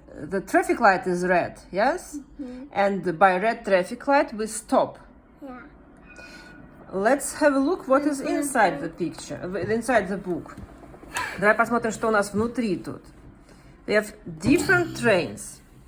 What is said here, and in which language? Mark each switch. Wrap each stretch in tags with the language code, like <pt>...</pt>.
<en>The traffic light is red, yes? And by red traffic light we stop. Yeah. Let's have a look what is inside the picture, inside the book.</en> <ru>Давай посмотрим, что у нас внутри тут.</ru> <en>We have different trains.</en>